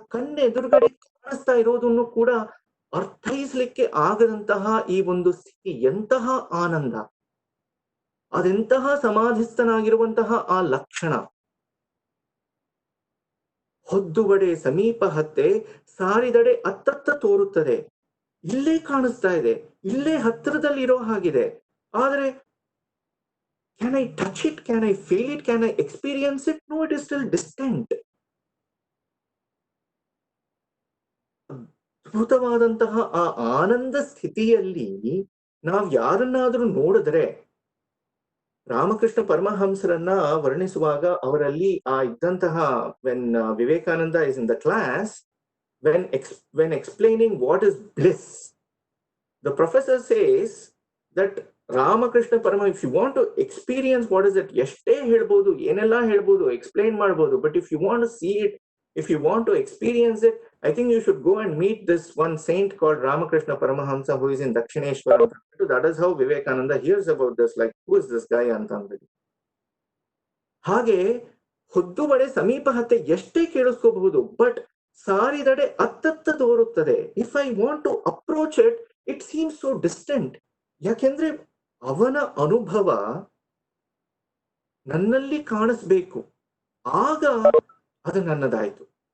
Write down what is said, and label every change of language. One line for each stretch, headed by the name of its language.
Kannada: ಕಣ್ಣೆದುರುಗಡೆ ಕಾಣಿಸ್ತಾ ಇರೋದನ್ನು ಕೂಡ ಅರ್ಥೈಸ್ಲಿಕ್ಕೆ ಆಗದಂತಹ ಈ ಒಂದು ಸ್ಥಿತಿ ಎಂತಹ ಆನಂದ, ಅದೆಂತಹ ಸಮಾಧಿಸ್ಥನಾಗಿರುವಂತಹ ಆ ಲಕ್ಷಣ. ಹೊದ್ದುವಡೆ ಸಮೀಪ ಹತ್ತೆ, ಸಾರಿದಡೆ ಅತ್ತತ್ತ ತೋರುತ್ತದೆ. ಇಲ್ಲೇ ಕಾಣಿಸ್ತಾ ಇದೆ, ಇಲ್ಲೇ ಹತ್ತಿರದಲ್ಲಿ ಇರೋ ಹಾಗಿದೆ.
English: ಆದ್ರೆ can I touch it? Can I feel it? Can I experience it? No, it is still distant.
Kannada: ಅದ್ಭುತವಾದಂತಹ ಆ ಆನಂದ ಸ್ಥಿತಿಯಲ್ಲಿ ನಾವು ಯಾರನ್ನಾದ್ರೂ ನೋಡಿದ್ರೆ, ರಾಮಕೃಷ್ಣ ಪರಮಹಂಸರನ್ನ ವರ್ಣಿಸುವಾಗ ಅವರಲ್ಲಿ ಇದ್ದಂತಹ
English: when Vivekananda is in the class, when explaining what is bliss, the professor says that Ramakrishna Parama, if you want to experience what is it,
Kannada: ಎಷ್ಟೇ ಹೇಳ್ಬೋದು, ಏನೆಲ್ಲ ಹೇಳ್ಬೋದು, ಎಕ್ಸ್ಪ್ಲೈನ್ ಮಾಡ್ಬೋದು,
English: But if you want to see it, if you want to experience it, I think you should go and meet this one saint called Ramakrishna Paramahamsa who is in Dakshineshwaram. That is how Vivekananda hears about this, like, who is this guy
Kannada: ಅಂತ ಅಂದ್ಬಿಟ್ಟು. ಹಾಗೆ ಹೊದ್ದುಬಡೆ ಸಮೀಪ ಹತ್ತೆ ಎಷ್ಟೇ ಕೇಳಿಸ್ಕೋಬಹುದು, but ಸಾರಿದಡೆ ಅತ್ತತ್ತ ತೋರುತ್ತದೆ.
English: If I want to approach it, it seems so distant.
Kannada: ಯಾಕೆಂದ್ರೆ ಅವನ ಅನುಭವ ನನ್ನಲ್ಲಿ ಕಾಣಿಸ್ಬೇಕು, ಆಗ ಅದು ನನ್ನದಾಯ್ತು.